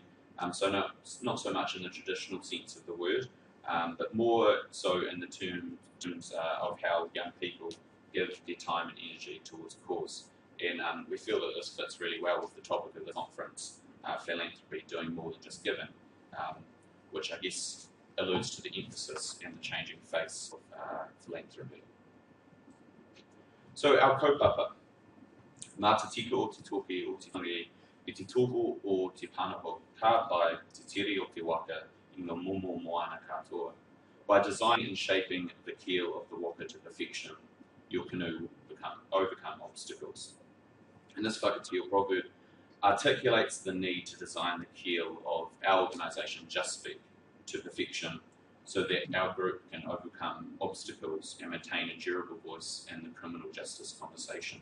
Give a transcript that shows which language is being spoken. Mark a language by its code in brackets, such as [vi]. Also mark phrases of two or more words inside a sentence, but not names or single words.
[en] So not so much in the traditional sense of the word, but more so in the terms of how young people give their time and energy towards a cause. And we feel that this fits really well with the topic of the conference, philanthropy, doing more than just giving, which I guess alludes to the emphasis and the changing face of philanthropy. So our [mi] kaupapa, mā te tika o te toki o te tangi, i te toho o te panaho, ka pai te tiri o te waka I ngā momo moana katoa. [en] By designing and shaping the keel of the waka to perfection, your canoe will overcome obstacles. And this whakatio proverb articulates the need to design the keel of our organisation Just Speak to perfection, so that our group can overcome obstacles and maintain a durable voice in the criminal justice conversation.